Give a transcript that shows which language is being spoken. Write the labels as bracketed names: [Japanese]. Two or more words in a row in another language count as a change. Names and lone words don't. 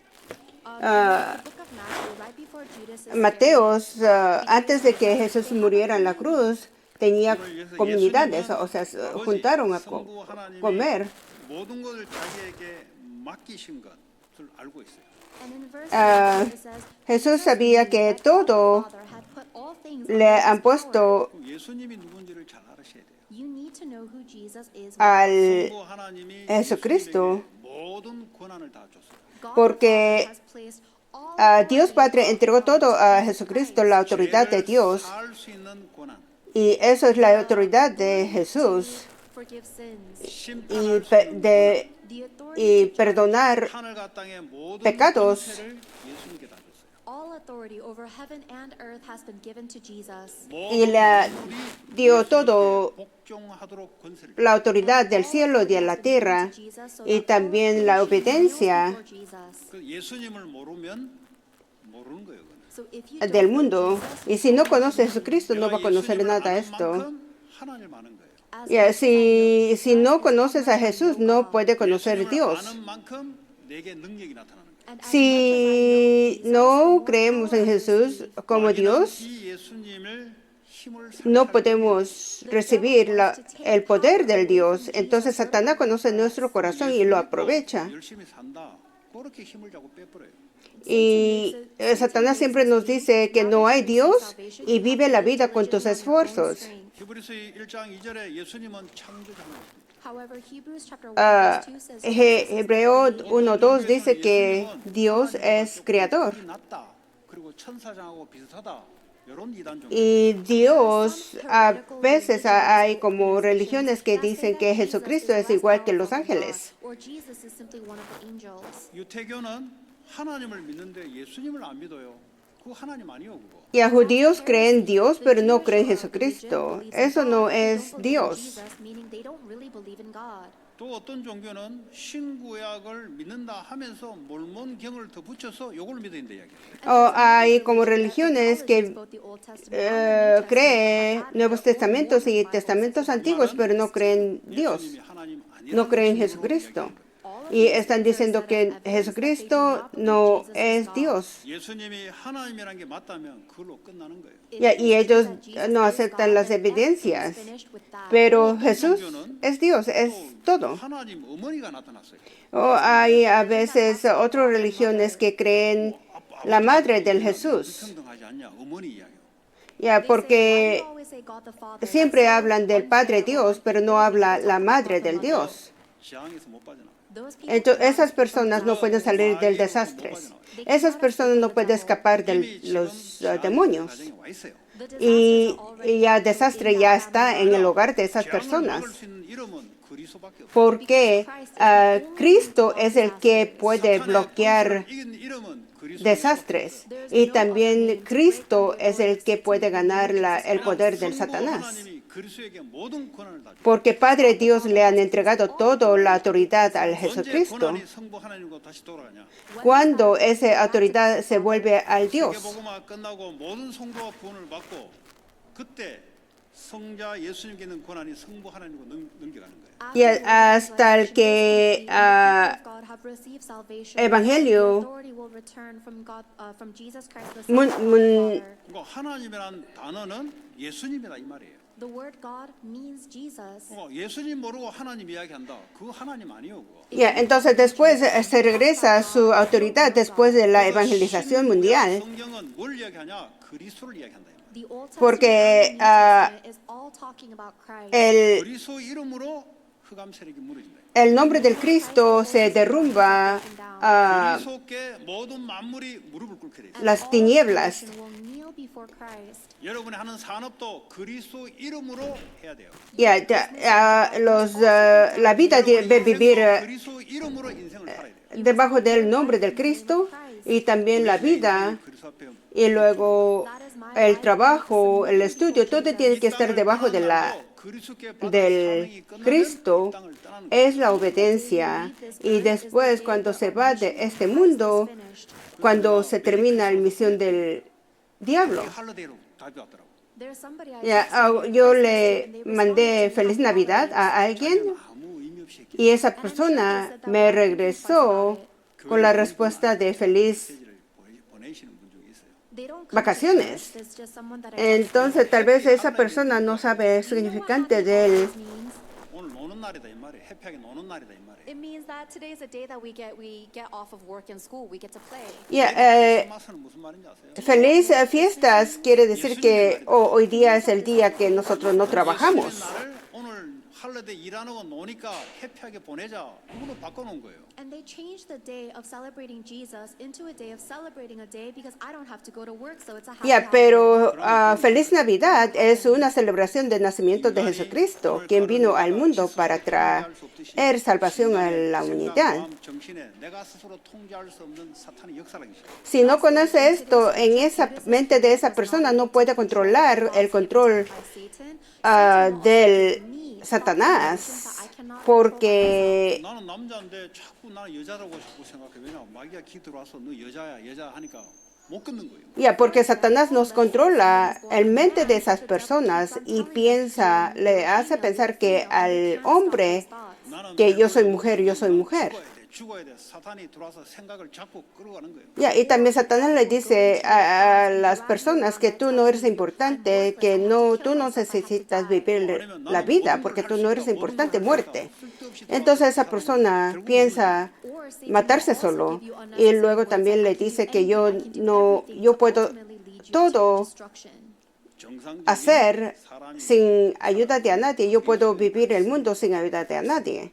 [English] in the book of Matthew, right before Judas Iscariot, [Spanish] Mateos, antes de que Jesús muriera en la cruz, tenía comunidades, o sea, juntaron a comer. [Korean] 모든 것을 자기에게 맡기신 것을 알고 있어요. [English] and in verse Ah, 8, it says, [Spanish] Jesús sabía que [English] that God the [Spanish] todo [English] Father had put all things [Spanish] le [English] under his [Spanish] han [English] power. [Spanish] puesto [Korean] 그럼 예수님이 누군지를 잘 알으셔야 돼요. [English] You need to know who Jesus is. [Spanish] al [Korean] 성부 하나님이 [Spanish] Jesucristo, [Korean] 예수님에게 모든 권한을 다 줬어요. [English] God [Spanish] porque [English] the Father has placed all [Spanish] Dios Padre entregó todo a Jesucristo, la autoridad de [Korean] 죄를 [Spanish] Dios, [Korean] 사할 수 있는 권한, [Spanish] y eso es la autoridad de Jesús, [English] forgive sins, [Korean] 심판할 [Spanish] y, [Korean] 수 있는 [English] the [Spanish] y [English] authority to [Spanish] perdonar [Korean] 하늘과 땅의 모든 [Spanish] pecados. [Korean] 권세를 예수님께 다 줬어요. [English] all authority over heaven and earth has been given to Jesus. [Spanish] y le dio todo [Korean] 복종하도록 권세를 [Spanish] la autoridad del cielo y de la tierra, y también la obediencia [Korean] 그 예수님을 모르면 모르는 거예요. 그건. [English] So if you [Spanish] del [English] don't know [Spanish] mundo. [English] Jesus, [Spanish] Y si no conoce a Jesucristo, no va a [Korean] 내가 [Spanish] conocer [Korean] 예수님을 [Spanish] nada de [Korean] 아는 [Spanish] esto. [Korean] 만큼 하나님 아는 거예요. [English] as [Spanish] Ya, [English] much as I know [Spanish] si no [English] Jesus, [Spanish] conoces a [English] as much as I [Spanish] Jesús, [English] know [Spanish] no [English] God. [Spanish] puede conocer [Korean] 예수님을 [Spanish] Dios. [Korean] 아는 만큼 내게 능력이 나타나는 거예요. [English] And as much as I know [Spanish] Si [English] Jesus, the [Spanish] no [English] more [Spanish] creemos en [English] power I [Spanish] Jesús [English] receive. [Spanish] como [Korean] 마귀는 [Spanish] Dios, [Korean] 이 예수님을 힘을 [Spanish] no [Korean] 상실하게 [Spanish] podemos recibir el poder del Dios. Entonces Satanás conoce nuestro corazón y lo aprovecha. [Korean] 열심히 산다. 그렇게 힘을 자꾸 빼버려요. [Spanish] Y Satanás siempre nos dice que no hay Dios y vive la vida con tus esfuerzos. [Korean] 히브리서 1장 2절에 예수님은 창조자입니다. [English] However, Hebrews chapter 1 verse 2 says [Spanish] Hebreo 1:2 dice que Dios es creador. [Korean] 낫다. 그리고 천사장하고 비슷하다. 이런 이단 종교. [Spanish] Y Dios, a veces hay como religiones que dicen que Jesucristo es igual que los ángeles. [English] or Jesus is simply one of the angels. [Korean] 유태교는 하나님을 믿는데 예수님을 안 믿어요. 그거 하나님 아니요 그거. [Spanish] Y a judíos creen Dios, pero no creen Jesucristo. Eso no es Dios. [English] Meaning they don't really believe in God. [Korean] 또 어떤 종교는 신구약을 믿는다 하면서 몰몬경을 더 붙여서 요걸 믿는다 이야기해요. [Spanish] O hay como religiones que creen Nuevos Testamentos y Testamentos antiguos, pero no creen Dios, [Korean] 예수님이 하나님 [Spanish] no creen [Korean] 아니라는 [Spanish] Jesucristo. Y están diciendo que Jesucristo no es Dios. [Korean] 예수님이 하나님이라는 게 맞다면 그걸로 끝나는 거예요. [Spanish] Y ellos no aceptan las evidencias. Pero Jesús es Dios, es [Korean] 또 [Spanish] todo. [Korean] 하나님 어머니가 나타났어요. [Spanish] O hay a veces otras religiones que creen la madre del Jesús. [Korean] 불평등하지 않냐? 어머니 이야기. [Spanish] Ya, porque siempre hablan del Padre Dios, pero no habla la madre del Dios. [Korean] 재앙에서 못 빠져나. [Spanish] Entonces, esas personas no pueden salir del desastre. Esas personas no pueden escapar de los demonios. [Korean] 가정에 와 있어요. [Spanish] Y ya desastre ya está en el hogar de esas personas. [Korean] 재앙을 막을 수 있는 이름은 그리스도밖에 없어요. [Spanish] Porque Cristo es el que puede bloquear [Korean] 이긴 이름은 그리스도. [Spanish] desastres. Y también Cristo es el que puede ganar el poder del Satanás. [Korean] 하나님이 그리스도에게 모든 권한을 다 줬어요. [Spanish] Porque Padre Dios le han entregado toda la autoridad al [Korean] 언제 [Spanish] Jesucristo. [Korean] 권한이 성부 하나님과 다시 돌아가냐? [Spanish] Cuando esa autoridad se vuelve al Dios. [Korean] 세계복음화 끝나고 모든 성도가 구원을 받고 그때 성자 예수님께 있는 권한이 성부 하나님으로 넘겨가는 거예요. [Spanish] Y hasta el que Evangelio [Korean] 그러니까 하나님이란 단어는 예수님이다 이 말이에요. [English] The word God means Jesus. [Korean] 예수님 모르고 하나님 이야기한다. 그거 하나님 아니요. 그거. [Spanish] entonces después se regresa a su autoridad después de la evangelización mundial. [Korean] 성경은 뭘 이야기하냐? 그리스도를 이야기한다. [English] The Old Testament [Spanish] Porque, [English] and the New Testament is all talking about Christ. [Korean] 그리스도 이름으로 흑암 세력이 무너진다. [Spanish] El nombre del Cristo se derrumba [Korean] 그리스도께 모든 만물이 무릎을 꿇게 돼 있어요. [Spanish] las tinieblas. [English] Will kneel before Christ. [Korean] 여러분이 하는 산업도 그리스도 이름으로 해야 돼요. [Spanish] La vida debe vivir [Korean] 그리스도 이름으로 인생을 살아야 돼요. [Spanish] debajo del nombre del Cristo y también la vida [Korean] 그리스도 앞에 [Spanish] y luego el trabajo, el estudio, todo tiene que estar debajo de del Cristo. Es la obediencia y después cuando se va de este mundo, cuando se termina la misión del diablo. [Korean] 할러데이로 답이 왔더라고. [English] There's somebody [Spanish] Yo le mandé feliz Navidad a alguien [Korean] 아무 의미 없이 이렇게 [Spanish] y esa persona me regresó con la respuesta de feliz [Korean] 메시지를 보내시는 분 중에 있어요. [English] they don't come to [Spanish] vacaciones. [English] church. It's just someone that I [Spanish] Entonces tal vez esa persona no sabe el significante del [English] means. [Korean] 오늘 노는 날이다 이 말이에요. 해피하게 노는 날이다 이 말이에요. [English] It means that today is a day that we get off of work and school. We get to play. [Korean] 크리스마스는 무슨 말인지 아세요? [Spanish] feliz fiestas quiere decir que hoy día es el día que nosotros no trabajamos. [Korean] 예수님의 날을 오늘 할러데이 일하고 노니까 해피하게 보내자. 그걸로 바꿔놓은 거예요. [English] And they changed the day of celebrating Jesus into a day of celebrating a day because I don't have to go to work, so it's a happy [Spanish] Pero feliz Navidad es una celebración del nacimiento de Jesucristo, quien vino al mundo para traer salvación a la humanidad. [Korean] 마음 정신에 내가 스스로 통제할 수 없는 사탄의 역사라는 것이죠. [Spanish] Si no conoce esto, en esa mente de esa persona no puede controlar el control del Satanás, porque [Korean] 나는 남자인데 자꾸 나는 여자라고 생각해. 왜냐? 마귀가 기 들어와서 너 여자야 여자 하니까 못 끊는 거예요. [Spanish] porque Satanás nos controla el mente de esas personas y le hace pensar que al hombre que yo soy mujer. [Korean] 죽어야 돼. 사탄이 들어와서 생각을 자꾸 끌어가는 거예요. [Spanish] Y también Satanás le dice a las personas que tú no eres importante, que tú no necesitas vivir la vida, porque tú no eres importante, muerte. Entonces esa persona piensa matarse solo y luego también le dice que yo puedo todo hacer sin ayuda de nadie, yo puedo vivir el mundo sin ayuda de nadie.